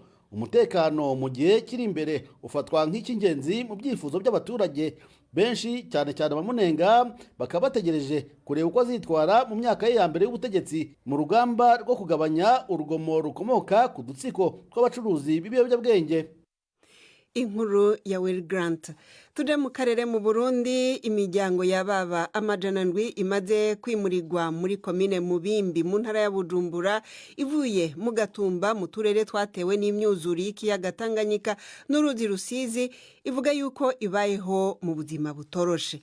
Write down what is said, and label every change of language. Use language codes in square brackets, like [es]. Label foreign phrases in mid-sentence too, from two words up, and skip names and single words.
[rw] Umutekano mu gihe kiri imbere ufatwa nk'icy'ingenzi mu byifuzo by'abaturage benshi, cyane cyane abamunenga bakaba bategereje kureba uko azitwara mu myaka ye ya mbere y'ubutegetsi mu rugamba rwo kugabanya urugomo rukomoka ku dutsiko tw'abacuruzi b'ibiyobyabwenge. Inkuru ya Will Grant. [rn] Tuje mu karere mu Burundi, imiryango y'ababa amajana ndwi imaze kwimurirwa muri komine Mubimbi mu ntara ya Bujumbura ivuye mu Gatumba mu turere twatewe n'imyuzure y'ikiyaga Tanganyika n'uruzi Rusizi, ivuga yuko ibayeho mu buzima butoroshe.